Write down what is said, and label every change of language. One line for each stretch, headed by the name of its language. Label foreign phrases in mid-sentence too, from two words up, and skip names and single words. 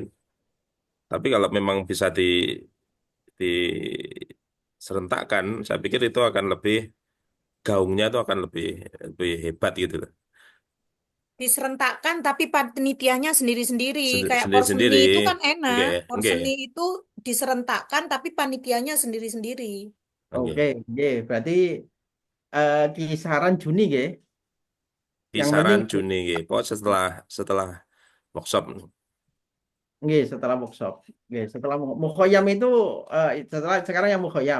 Indonesian: Tapi kalau memang bisa diserentakkan, saya pikir itu akan lebih gaungnya itu akan lebih hebat gitu loh. diserentakkan tapi panitianya sendiri-sendiri. Kayak porseni Sendiri-sendiri, itu kan enak.
Javanese: nggih, nggih,
Indonesian: Porseni itu diserentakkan tapi panitianya sendiri-sendiri. Oke, nggih. nggih. Berarti kisaran Juni nggih. Yang penting Kisaran Juni nggih. Pokoknya setelah workshop. nggih setelah workshop. Nggih, setelah mukhoyam itu setelah sekarang yang mukhoyam.